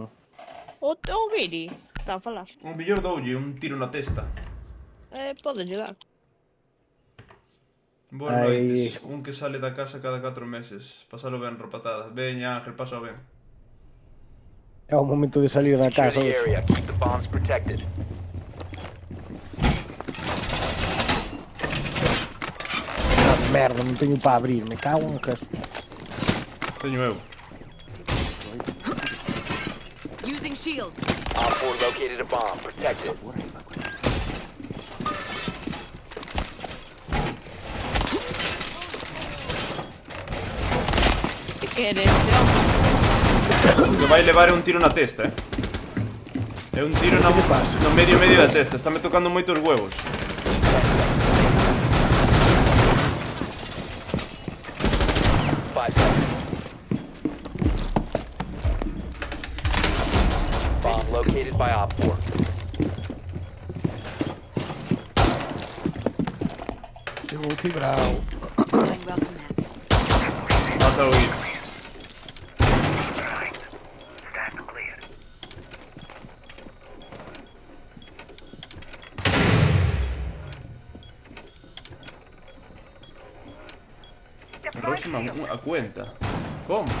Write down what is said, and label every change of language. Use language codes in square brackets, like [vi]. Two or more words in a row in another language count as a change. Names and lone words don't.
[gl] O Giri está a falar. Un millor doulle un tiro na testa. Pode dar. Boas Ai. noites. Un que sale da casa cada 4 meses. Pásalo ben, rapazada. Veña, Ángel, pásalo ben. É o momento de salir da [en] Secure [gl] casa. [en] the area. Keep the bombs protected. [gl] Ah, merda, non teño para abrir, me cago en caso. Teño eu. [en] Using shield. Op 4 located a bomb. Protect it. [gl] Que queres? Que vai levar é un tiro na testa, É un tiro na... no medio da testa. Estáme tocando moito os huevos. [en] Bomb located by Op 4. [gl] Chegou o Tibrao. [en] Doing well from that. [gl] Mata o ir. Próxima a cuenta. Como?